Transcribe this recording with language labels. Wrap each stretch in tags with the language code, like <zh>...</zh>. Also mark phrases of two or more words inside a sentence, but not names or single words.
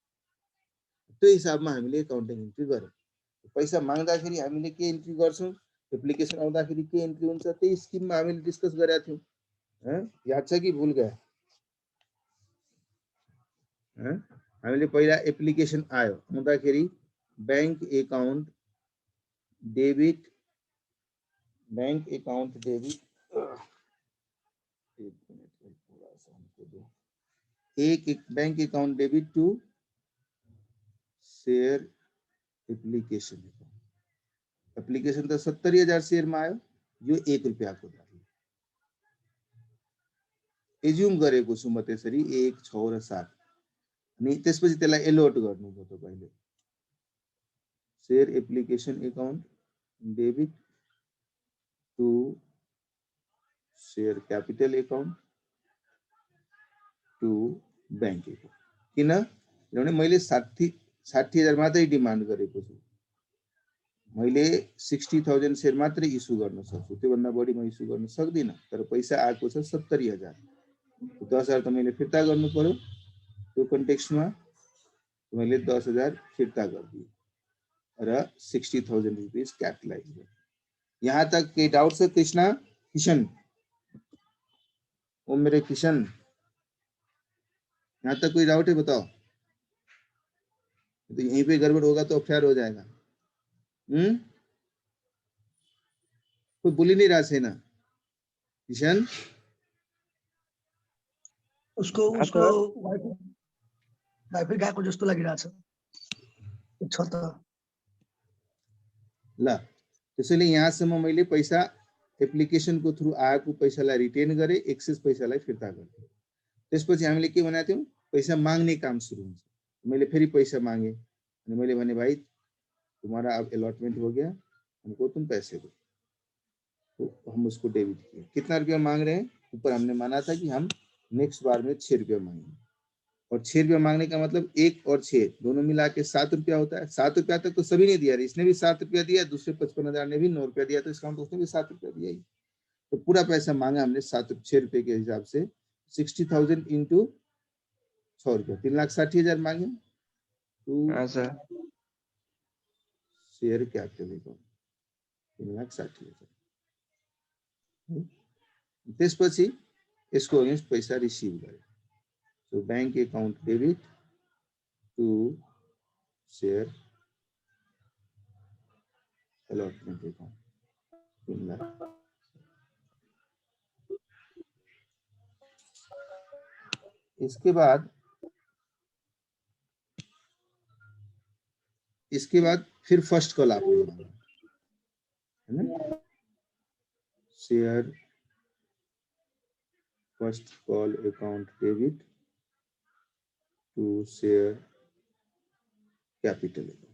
<ne>त्यो हिसाबमा हामीले</ne> <en>accounting entry</en> <ne>गर्यौँ। पैसा माग्दाखेरि हामीले के इन्ट्री गर्छौँ, एप्लिकेसन आउँदाखेरि के इन्ट्री हुन्छ, त्यही स्किममा हामीले डिस्कस गरेका थियौँ। याद छ कि भुल गयो? हामीले पहिला एप्लिकेसन आयो आउँदाखेरि</ne> <en>bank account debit</en> <ne>एक</ne> <en>bank account debit to share application.</en> <ne>एप्लीकेशन तो 70,000 शेयर में आयो, यो 1 रुपियाँ को एज्युम गरेको छु म त्यसरी 1, 6 र 7 अनि त्यसपछि त्यसलाई एलोट गर्नु पर्यो।</ne> <en>पहिले share application account debit to share capital account to bank account.</en> <ne>किनभने मैले 60,000 मात्रै डिमान्ड गरेको छु, मैले 60,000 शेयर मात्रै इस्यु गर्न सक्छु, त्योभन्दा बढी म इस्यु गर्न सक्दिनँ। तर पैसा आएको छ 70,000, 10,000 त मैले फिर्ता गर्नु पर्यो। त्यो कन्टेक्स्टमा मैले 10,000 फिर्ता गरिदिएँ र 60,000</ne> <en>rupees capitalise</en> <ne>गरेँ। यहाँ तक केही डाउट छ कृष्णा?</ne> <hi>किशन, ओ मेरे किशन, यहाँ तक कोई डाउट है बताओ? तो यहीं पे गड़बड़ होगा तो अफेयर हो जाएगा। कोई बोली नहीं रहा है ना किशन?</hi> <ne>उसको वाइफाई गएको जस्तो लागिरहेछ त। ल त्यसैले यहाँसम्म मैले पैसा एप्लिकेशन को थ्रू आएको पैसालाई रिटेन गरे, एक्सेस पैसालाई फिर्ता गरेँ। त्यसपछि हामीले के भनेका थियौं, पैसा माग्ने काम सुरु हुन्छ। मैले फेरि पैसा मागे अनि मैले भने</ne> <hi>भाई तुम्हारा अब अलॉटमेंट हो गया, हमको तुम पैसे दो। तो हम उसको डेबिट किए। कितना रुपया मांग रहे हैं? ऊपर हमने माना था कि हम नेक्स्ट बार में 6 रुपया मांगेंगे, और 6 रुपया मांगने का मतलब 1 और 6 दोनों मिला के 7 रुपया होता है। 7 रुपया तक तो सभी ने दिया, इसने भी 7 रुपया दिया, दूसरे 55,000 ने भी 9 रुपया दिया, तो इसका मतलब उसने भी 7 रुपया दिया ही। तो पूरा पैसा मांगा हमने 6 रुपये के हिसाब से। 60,000 इंटू 6 रुपया, 3,60,000 मांगे।</hi> <en>share capital account 3,60,000।</en> <hi>त्यसपछि इसको अगेंस्ट पैसा रिसीव करे।</hi> <en>So bank account debit to share allotment account 3 लाख।</en> <hi>इसके बाद फिर</hi> <en>first call</en> <hi>आपने मांगा है ना,</hi> <en>share first call account debit to share capital account.</en>